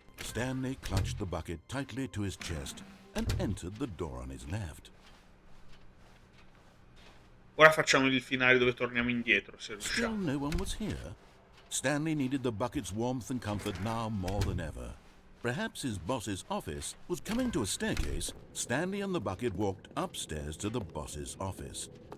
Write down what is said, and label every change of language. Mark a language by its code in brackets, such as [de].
[en] Stanley clutched the bucket tightly to his chest and entered the door on his left. [it] Ora facciamo il finale dove torniamo indietro, se [en] Still [it] riusciamo. [en] no one was here. Stanley needed the bucket's warmth and comfort now more than ever. Perhaps his boss's office was coming to a staircase. Stanley and the bucket walked upstairs to the boss's office.